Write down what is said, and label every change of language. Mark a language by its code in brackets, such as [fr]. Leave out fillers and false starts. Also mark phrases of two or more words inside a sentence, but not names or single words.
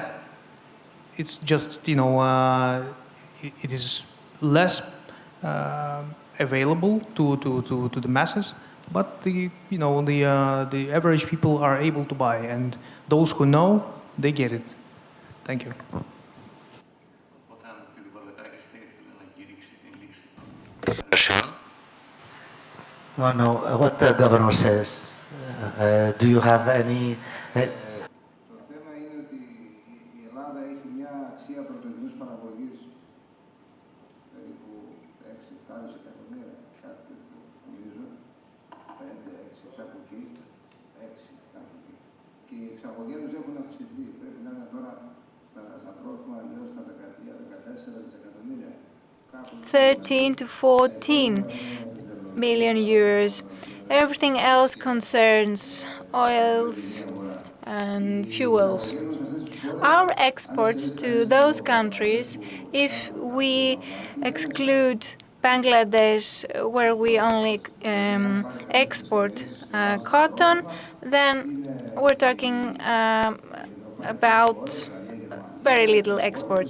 [en] It's just, you know, it is less available to the masses, but the average people are able to buy, and those who know, they get it. Thank you. No, what the governor says. Do you have any? [el] Το θέμα είναι ότι η Ελλάδα έχει μια αξία πρωτογενούς παραγωγής περίπου 6-7 δισεκατομμύρια, κάτι τέτοιο, νομίζω, 5-6, κάπου εκεί, 6, κάπου εκεί. Και οι εξαγωγές έχουν αυξηθεί, πρέπει να είναι τώρα στα τρόφιμα γύρω στα 13-14 δισεκατομμύρια. [en] 13 to 14 million euros. Everything else concerns oils and fuels. Our exports to those countries, if we exclude Bangladesh, where we only export cotton, then we're talking about very little exports.